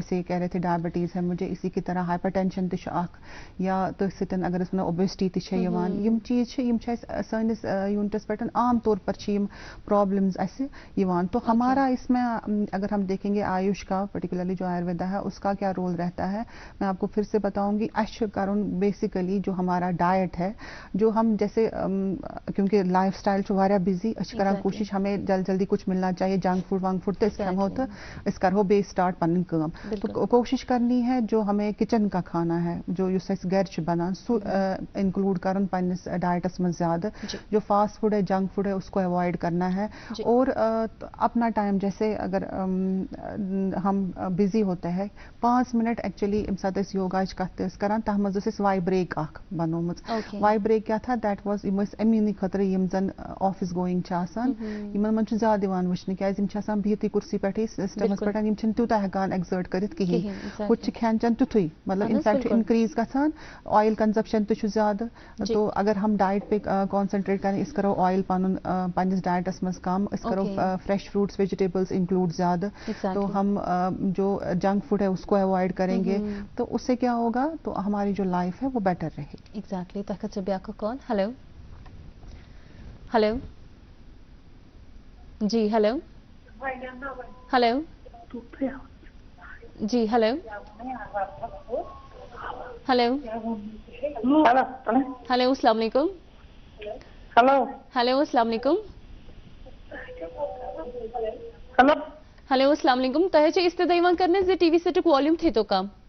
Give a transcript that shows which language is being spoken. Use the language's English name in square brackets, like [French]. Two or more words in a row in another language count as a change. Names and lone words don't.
[Urdu] ایسے کہہ رہے تھے ڈائبٹیز ہے مجھے اسی کی طرح [Kashmiri] ہائپر ٹینشن تہِ چھُ اکھ یا تٔتھۍ سۭتۍ اگر أسۍ ونو اوبیسٹی تہِ چھےٚ یِوان یم چیٖز چھِ اَسہِ سٲنِس یوٗنٹس پٮ۪ٹھ [Urdu] عام طور پر [Kashmiri] چھِ یم پرابلمز اَسہِ یِوان [Urdu] تو ہمارا اس میں اگر ہم دیکھیں گے آیوش کا پرٹیکولرلی جو آیورویدا ہے اس کا کیا رول رہتا ہے میں آپ کو پھر سے بتاؤں گی [Kashmiri] اَسہِ چھُ کرُن بیسیکلی [Urdu] جو ہمارا ڈائٹ ہے جو ہم جیسے کیونکہ [English] لائف سٹائل [Kashmiri] چھُ واریاہ بزی أسۍ چھِ کران کوٗشش [Urdu] ہمیں جلدی کچھ ملنا چاہیے [English] جنک فوڈ [Kashmiri] ونک فوڈ تہٕ أسۍ کھٮ۪مو تہٕ أسۍ کرہو بیٚیہِ سٹارٹ پنٕنۍ کٲم [Urdu] تو کوشش کرنی ہے جو ہمیں کچن کا کھانا ہے [Kashmiri] جو یُس اَسہِ گرِ چھُ بنان سُہ انکلوڈ کرُن پننِس ڈائٹس منٛز زیادٕ [Urdu] جو فاسٹ فوڈ ہے جنک فوڈ ہے اس کو اوائڈ کرنا ہے اور اپنا ٹائم جیسے اگر ہم بزی ہوتے ہیں [Kashmiri] 5 منٹ ایکچولی ییٚمہِ ساتہٕ أسۍ یوگاہٕچ کتھ تہِ ٲسۍ کران تتھ منٛز ٲس اَسہِ واے بریک اکھ بنٲومٕژ واے بریک کیاہ تھا [English] دیٹ واز [Kashmiri] یِم ٲسۍ اَمی خٲطرٕ یِم زن [English] آفِس گویِنگ [Kashmiri] چھِ آسان یِمن منٛز چھُ زیادٕ یِوان وٕچھنہٕ کیازِ یِم چھِ آسان بِہتھٕے کُرسی پٮ۪ٹھٕے سسٹمس پٮ۪ٹھ یِم چھِنہٕ تیوٗتاہ ہٮ۪کان ایکزٲٹ کٔرِتھ کِہیٖنۍ ہُتہِ چھِ کھٮ۪ن چٮ۪ن تیُتھُے مطلب انفیکٹ انکریٖز گژھان [English] آیل کنزپشن [Kashmiri] تہِ چھُ زیادٕ [Urdu] تو اگر ہم ڈائٹ پہ کانسنٹریٹ کریں [Kashmiri] أسۍ کرو آیل پنُن پننِس ڈائٹس منٛز کم أسۍ کرو [English] فریش فروٹس ویجیٹیبلس [Kashmiri] انکلوڈ زیادٕ [Urdu] تو ہم جو جنک فوڈ ہے اس کو اوائڈ کریں گے تو اس سے کیا ہوگا تو ہماری جو لائف ہے وہ بیٹر رہے گی [Kashmiri] ایگزیکٹلی تۄہہِ خٲطرٕ بیٛاکھ کال ہیلو ہیلو جی ہیلو ہیلو جی ہیلو ہیلو ہیلو [Arabic] السلام علیکم [Kashmiri] ہیلو [Arabic] السلام علیکم [Kashmiri] ہیلو [Arabic] السلام علیکم [Kashmiri] تۄہہِ حظ چھِ اِستِدا یِوان کرنہٕ زِ ٹی وی سیٹُک والیوٗم تھٲیتو کم